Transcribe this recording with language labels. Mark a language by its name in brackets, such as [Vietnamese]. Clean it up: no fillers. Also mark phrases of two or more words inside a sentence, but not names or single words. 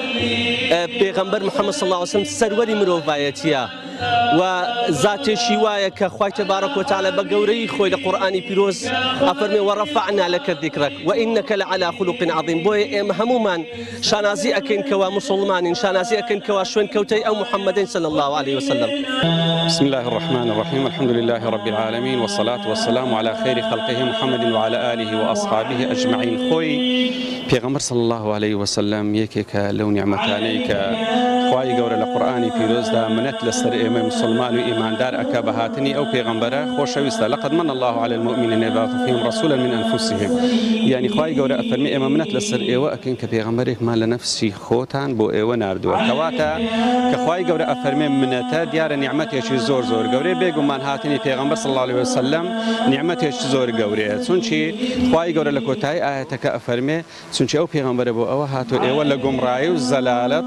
[Central Kurdish] پێغەمبەر محەممەد [Arabic] صلی الله علیه و سلم [Central Kurdish] سەروەری مرۆڤایەتیە و زاتێکی وایە کە خوای [Arabic] تبارەک و تەعالا [Central Kurdish] بە گەورەی خۆی لە قورئانی پیرۆز ئەفەرمێ [Arabic] وەڕەفەعنا لەکە ذیکرەک وئینەکە لەعەلا خولوق عەظیم [Central Kurdish] بۆیە ئێمە هەموومان شانازی ئەکەین کەوا موسڵمانین شانازی ئەکەین کەوا شوێن کەوتەی ئەو محەممەدین [Arabic] صلی الله علیه و سلم بسم الله الرحمن الرحيم الحمد لله رب العالمين والصلاة والسلام على خير خلقه محمد وعلى آله وأصحابه أجمعين [Central Kurdish] خوي پیغمبر [Arabic] صلى الله عليه وسلم [Central Kurdish] یەکێکە لەو نیعمەتانەی کە خوای گەورە لە قورئانی پیرۆزدا منەت لەسەر ئێمە مسلمان و ئیماندار ئەکا بە هاتنی ئەو پێغەمبەرە خۆشەویستە [Arabic] لقد من الله على المؤمنين إذ بعث فيهم رسولا من أنفسهم [Central Kurdish] يعني خوای گەورە ئەفەرمێ ئێمە منەت لەسەر ئێوە ئەکەین کە پێغەمبەرێکمان لە نەفسی خۆتان بۆ ئێوە ناردووە کەواتە کە خوای گەورە ئەفەرمێ منەتە دیارە نیعمەتێکی زۆر زۆر گەورەیە بێگومان هاتنی پێغەمبەر [Arabic] صلی الله عليه وسلم [Central Kurdish] نیعمەتێکی زۆر گەورەیە چونچی خوای گەورە لە کۆتایی ئاەتەکە ئەفەرمێ چونچی ئەو پێغەمبەرە بۆ ئەوە هاتووە ئێوە لە گومڕایی و زەلالەت